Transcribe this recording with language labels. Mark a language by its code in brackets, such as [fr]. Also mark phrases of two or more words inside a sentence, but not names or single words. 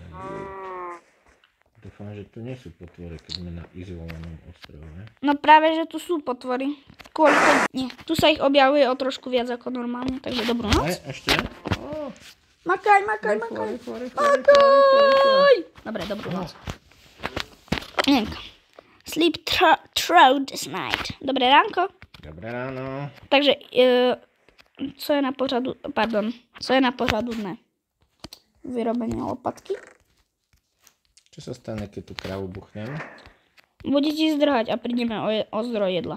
[sk] Dúfam, že tu nie sú potvory, keď sme na izolovanom ostrove. No práve, že tu sú potvory. Kvôli tomu, nie. Tu sa ich objavuje o trošku viac ako normálne, takže dobrú noc. Ešte? Oh, Makaj. Dobre, dobrú noc. [en] Sleep through this night. [sk] Dobré ránko. Dobré ráno. [cs] Takže, co je na pořadu dne? [sk] Vyrobenie lopatky. Čo sa stane, keď tú kravu buchnem? Bude ti zdrhať a prídeme o zdroj jedla.